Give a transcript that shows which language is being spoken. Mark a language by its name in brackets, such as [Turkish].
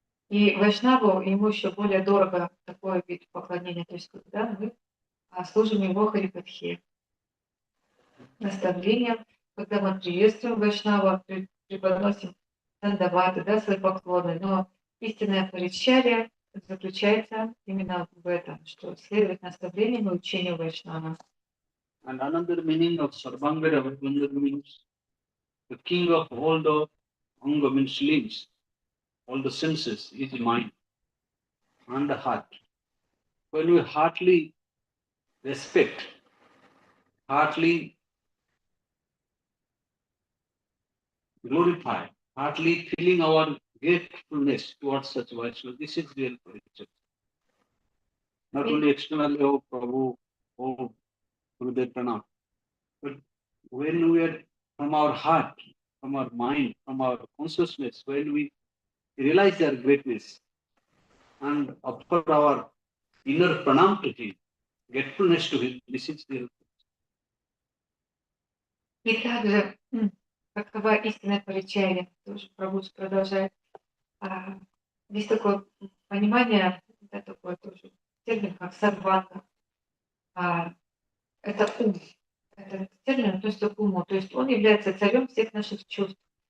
[Russian] И вайшнаву ему еще более дорого такой вид поклонения, то есть когда мы служим его харикатхе, наставлениям, когда мы приветствуем вайшнава, преподносим дандаваты, да, свои поклоны. Но истинная паричария заключается именно в этом, что следовать наставлениям и учению вайшнава. [English] And another meaning of Sarvangara Vibandana means the king of all the anga means limbs, all the senses is mind and the heart. When we heartily respect, heartily glorify, heartily feeling our gratefulness towards such Vaishnava, this is real paricharya. Not only externally, oh Prabhu, oh Gurudev Pranam, but when we are from our heart, from our mind, from our consciousness, when we realize their greatness and offer our inner pranam to him, gratefulness to him, this is real. [Russian] И также, какова истинная паричария, тоже Прабхупада продолжает. Есть такое понимание, да, такой тоже термин, как сарванга. Это ум. Этот термин относится к уму. То есть он является царем всех наших чувств.